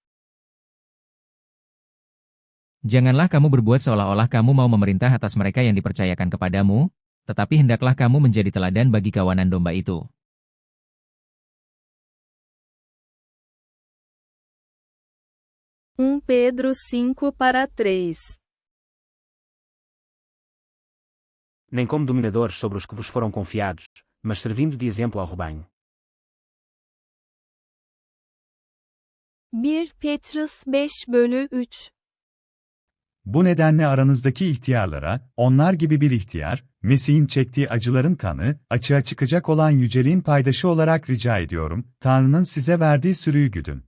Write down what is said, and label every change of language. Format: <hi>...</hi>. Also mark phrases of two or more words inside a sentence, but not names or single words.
<id>Janganlah kamu berbuat seolah-olah kamu mau memerintah atas mereka yang dipercayakan kepadamu, tetapi hendaklah kamu menjadi teladan bagi kawanan domba itu.</id> <pt>1 Pedro 5:3 Nem como dominadores sobre os que vos foram confiados, mas servindo de exemplo ao rebanho.</pt> <tr>1 Petrus 5:3 Bu nedenle aranızdaki ihtiyarlara, onlar gibi bir ihtiyar, Mesih'in çektiği acıların kanı, açığa çıkacak olan yüceliğin paydaşı olarak rica ediyorum, Tanrı'nın size verdiği sürüyü güdün.</tr>